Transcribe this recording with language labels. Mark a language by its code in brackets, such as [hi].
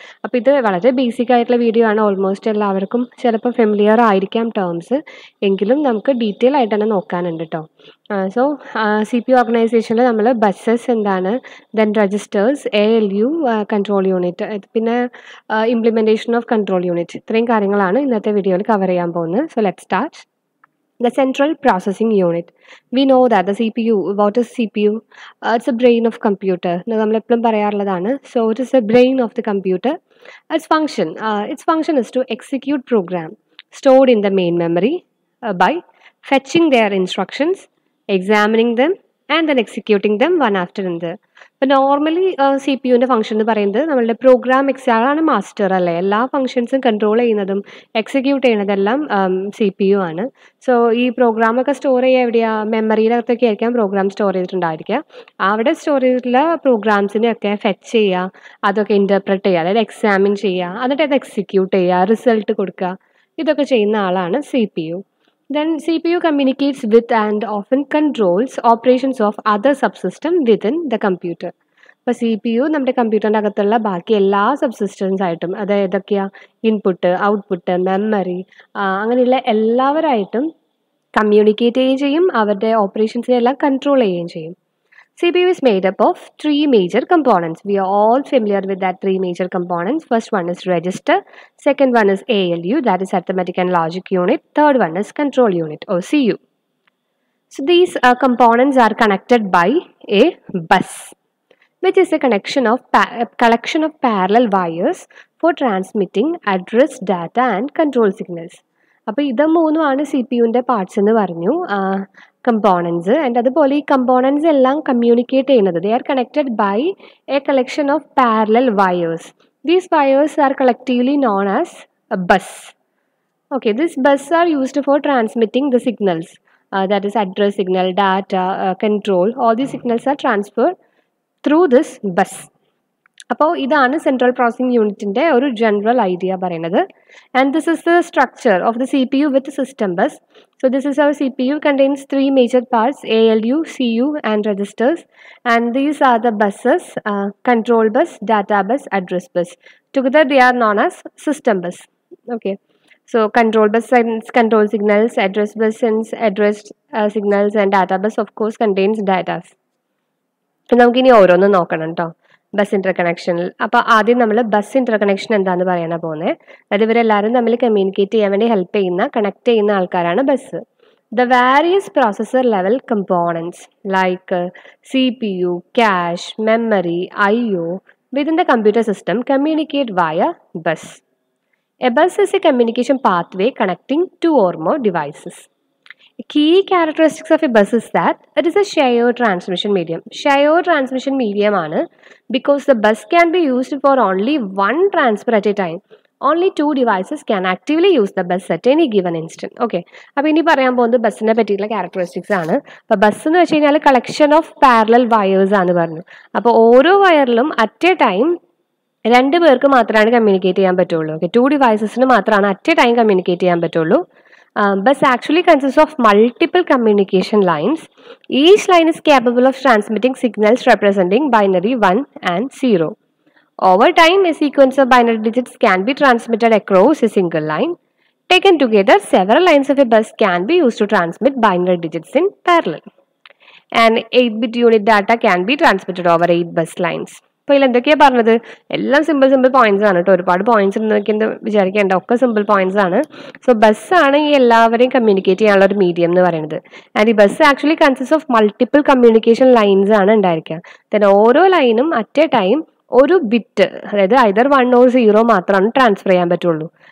[ml] അപ്പോൾ ഇത് വളരെ ബേസിക് ആയിട്ടുള്ള വീഡിയോ ആണ്. ഓൾമോസ്റ്റ് എല്ലാവർക്കും ചിലപ്പോൾ ഫെമിലിയർ ആയിരിക്കാം ടേംസ്, എങ്കിലും നമുക്ക് ഡീറ്റെയിൽ ആയിട്ട് തന്നെ നോക്കാനുണ്ട് കേട്ടോ. സോ CPU ഓർഗനൈസേഷനിൽ നമ്മൾ ബസ്സസ് എന്താണ്, then registers, ALU, control unit, പിന്നെ ഇംപ്ലിമെൻറ്റേഷൻ ഓഫ് കൺട്രോൾ യൂണിറ്റ്, ഇത്രയും കാര്യങ്ങളാണ് ഇന്നത്തെ വീഡിയോയിൽ കവർ ചെയ്യാൻ പോകുന്നത്. [en] So let start. The central processing unit. We know that the CPU, what is CPU? It's a brain of computer. [ml] നമ്മൾ എപ്പോഴും പറയാറുള്ളതാണ്. [en] So it is the brain of the computer. Its function is to execute program stored in the main memory by fetching their instructions, examining them, and then executing them one after another. [ml] അപ്പോൾ normally CPUവിൻ്റെ function എന്ന് പറയുന്നത് നമ്മളുടെ programme എക്സാണ് master അല്ലേ. എല്ലാ ഫംഗ്ഷൻസും control ചെയ്യുന്നതും execute ചെയ്യുന്നതെല്ലാം CPU ആണ്. So ഈ പ്രോഗ്രാമൊക്കെ സ്റ്റോർ ചെയ്യുക എവിടെയാണ്? മെമ്മറിയിലകത്തൊക്കെ ആയിരിക്കാം പ്രോഗ്രാം സ്റ്റോർ ചെയ്തിട്ടുണ്ടായിരിക്കുക. അവിടെ സ്റ്റോർ ചെയ്തിട്ടുള്ള പ്രോഗ്രാംസിനെയൊക്കെ ഫെച്ച് ചെയ്യുക, അതൊക്കെ ഇൻ്റർപ്രറ്റ് ചെയ്യുക, അതായത് എക്സാമിൻ ചെയ്യുക, എന്നിട്ട് അത് എക്സിക്യൂട്ട് ചെയ്യുക, റിസൾട്ട് കൊടുക്കുക, ഇതൊക്കെ ചെയ്യുന്ന ആളാണ് CPU. [en] Then CPU communicates with and often controls operations of other subsystem within the computer. [ml] അപ്പോൾ CPU നമ്മുടെ കമ്പ്യൂട്ടറിൻ്റെ അകത്തുള്ള ബാക്കി എല്ലാ സബ്സിസ്റ്റംസ് ആയിട്ടും, അതായത് ഏതൊക്കെയാണ്, ഇൻപുട്ട്, ഔട്ട്പുട്ട്, മെമ്മറി, അങ്ങനെയുള്ള എല്ലാവരായിട്ടും കമ്മ്യൂണിക്കേറ്റ് ചെയ്യുകയും ചെയ്യും, അവരുടെ ഓപ്പറേഷൻസിനെല്ലാം കൺട്രോൾ ചെയ്യുകയും ചെയ്യും. [en] CPU is made up of three major components. We are all familiar with that three major components. First one is register, second one is ALU, that is arithmetic and logic unit, third one is control unit or CU. So these components are connected by a bus, which is a collection of parallel wires for transmitting address, data and control signals. [ml] അപ്പോൾ ഇത് മൂന്നുമാണ് CPUവിൻ്റെ parts എന്ന് പറഞ്ഞു, components. [en] and [ml] അതുപോലെ ഈ components എല്ലാം communicate ചെയ്യുന്നത്, [en] They are connected by a collection of parallel wires. These wires are collectively known as bus. Okay, this bus are used for transmitting the signals, that is address signal, data, control, all these signals are transferred through this bus. [ml] അപ്പോൾ ഇതാണ് central processing യൂണിറ്റിൻ്റെ ഒരു general idea പറയുന്നത്. [en] And this is the structure of the CPU with system bus. So this is our CPU contains three major parts: ALU, CU and registers, and these are the buses: control bus, data bus, address bus. Together they are known as system bus. Okay, so control bus sends control signals, address bus sends address signals, and data bus of course contains data. [ml] നമുക്കിനി ഓരോന്നും നോക്കണം കേട്ടോ bus ഇൻ്റർകണക്ഷനിൽ. അപ്പോൾ ആദ്യം നമ്മൾ bus ഇൻ്റർകണക്ഷൻ എന്താണെന്ന് പറയാനാണ് പോകുന്നത്. അതായത് ഇവരെല്ലാവരും തമ്മിൽ കമ്മ്യൂണിക്കേറ്റ് ചെയ്യാൻ വേണ്ടി ഹെൽപ്പ് ചെയ്യുന്ന, കണക്ട് ചെയ്യുന്ന ആൾക്കാരാണ് bus. [en] The various processor level components like CPU, cache, memory, IO within the computer system communicate via bus. A bus is a communication pathway connecting two or more devices. Key characteristics of a bus is that it is a shared transmission medium. Shared transmission medium ആണ് because the bus can be used for only one transfer at a time. Only two devices can actively use the bus at any given instant. [ml] Okay, അപ്പോൾ ഇനി പറയാൻ പോകുന്നത് ബസ്സിനെ പറ്റിയിട്ടുള്ള characteristics ആണ്. അപ്പോൾ bus എന്ന് വെച്ച് കഴിഞ്ഞാൽ [en] collection of parallel wires [ml] ആണ് പറഞ്ഞു. അപ്പോൾ ഓരോ വയറിലും അറ്റ് എ ടൈം രണ്ട് പേർക്ക് മാത്രമാണ് കമ്മ്യൂണിക്കേറ്റ് ചെയ്യാൻ പറ്റുള്ളൂ. ഓക്കെ, ടു ഡിവൈസസിന് മാത്രമാണ് അറ്റ് എ ടൈം കമ്മ്യൂണിക്കേറ്റ് ചെയ്യാൻ പറ്റുള്ളൂ. [en] Bus actually consists of multiple communication lines. Each line is capable of transmitting signals representing binary 1 and 0. Over time, a sequence of binary digits can be transmitted across a single line. Taken together, several lines of a bus can be used to transmit binary digits in parallel. And 8-bit unit data can be transmitted over 8 bus lines. [ml] അപ്പോൾ ഇതിൽ എന്തൊക്കെയാണ് പറഞ്ഞത്? എല്ലാം simple points ആണ് കേട്ടോ. ഒരുപാട് points ഉണ്ടെന്നൊക്കെ വിചാരിക്കേണ്ട, ഒക്കെ സിമ്പിൾ പോയിന്റ്സ് ആണ്. സോ ബസ്സാണ് ഈ എല്ലാവരെയും കമ്മ്യൂണിക്കേറ്റ് ചെയ്യാനുള്ള ഒരു മീഡിയം എന്ന് പറയുന്നത്. [en] and ഈ bus actually consist of multiple communication lines [ml] ആണ് ഉണ്ടായിരിക്കുക. ദെൻ ഓരോ ലൈനും [en] at a time [ml] ഒരു ബിറ്റ്, അതായത് ഐദർ 1 or 0 മാത്രമാണ് ട്രാൻസ്ഫർ ചെയ്യാൻ പറ്റുള്ളൂ.